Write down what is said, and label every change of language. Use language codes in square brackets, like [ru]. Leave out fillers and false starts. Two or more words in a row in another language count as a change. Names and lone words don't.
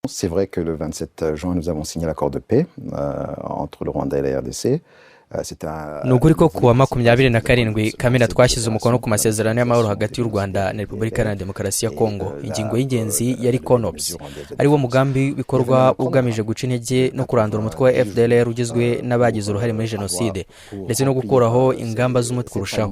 [fr] C'est vrai que le 27 juin, nous avons signé l'accord de paix entre le Rwanda et la RDC. [rw] Nuguri ko kuwa 27 Kamena twashyize umukono ku masezerano y'amahoro hagati y'u Rwanda na Repubulika Iharanira Demokarasi ya Kongo. Ingingo y'ingenzi yari CONOPS, ari wo mugambi bikorwa ugamije guca intege no kurandura umutwe wa FDLR ugizwe n'abagize uruhare muri jenoside ndetse no gukuraho ingamba z'umutwe kurushaho.